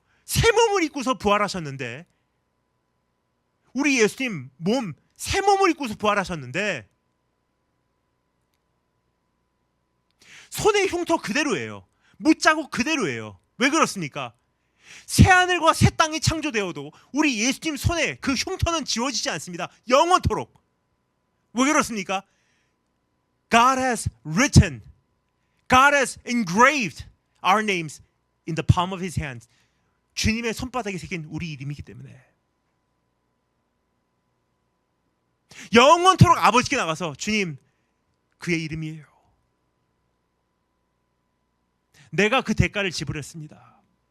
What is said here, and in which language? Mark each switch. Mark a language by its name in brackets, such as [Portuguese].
[Korean] 새 몸을 입고서 부활하셨는데, 우리 예수님 몸 새 몸을 입고서 부활하셨는데 손의 흉터 그대로예요. 못자국 그대로예요. 왜 그렇습니까? 새하늘과 새 땅이 창조되어도 우리 예수님 손에 그 흉터는 지워지지 않습니다. 영원토록. 왜 그렇습니까? [English] God has written, God has engraved our names in the palm of His hands. [Korean] 주님의 손바닥에 새긴 우리 이름이기 때문에 영원토록 아버지께 나가서 주님, 그의 이름이에요. 내가 그 대가를 지불했습니다.